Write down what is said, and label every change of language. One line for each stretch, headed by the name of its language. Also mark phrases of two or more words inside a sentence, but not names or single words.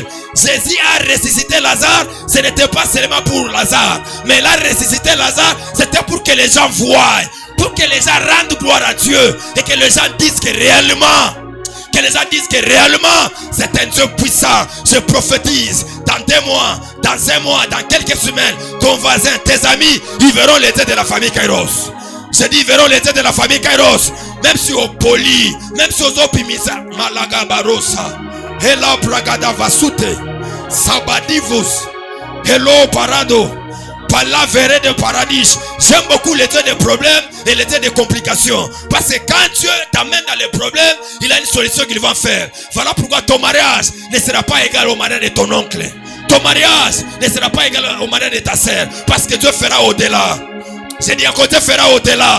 French: Jésus a ressuscité Lazare, ce n'était pas seulement pour Lazare, mais il a ressuscité Lazare, c'était pour que les gens voient, pour que les gens rendent gloire à Dieu et que les gens disent que réellement, c'est un Dieu puissant. Je prophétise, dans 2 mois, dans 1 mois, dans quelques semaines, ton voisin, tes amis, ils verront les dieux de la famille Kairos. Je dis, ils verront les dieux de la famille Kairos. Même si au poli, même si aux opimisa, Malaga Barossa, Hello Pragada Vasute, Sabadivus, Hello Parado, Palavere de paradis. J'aime beaucoup les dieux des problèmes et les dieux des complications. Parce que quand Dieu t'amène dans les problèmes, il a une solution qu'il va faire. Voilà pourquoi ton mariage ne sera pas égal au mariage de ton oncle. Ton mariage ne sera pas égal au mariage de ta sœur. Parce que Dieu fera au-delà. J'ai dit à côté, fera au-delà.